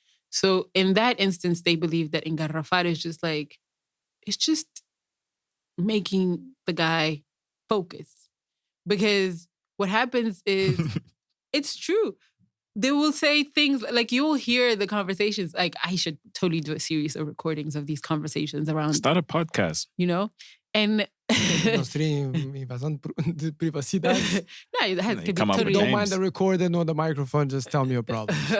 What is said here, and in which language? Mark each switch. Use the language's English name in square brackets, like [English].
[English] So in that instance, they believe that engarrafar is just like, it's just making the guy focus. Because what happens is, it's true. They will say things like, you'll hear the conversations. Like, I should totally do a series of recordings of these conversations around. Start a podcast. You know? And [Portuguese] não seria invasão de privacidade. [English] No, it has to be totally. Don't mind the recorder nor the microphone, just tell me your problem.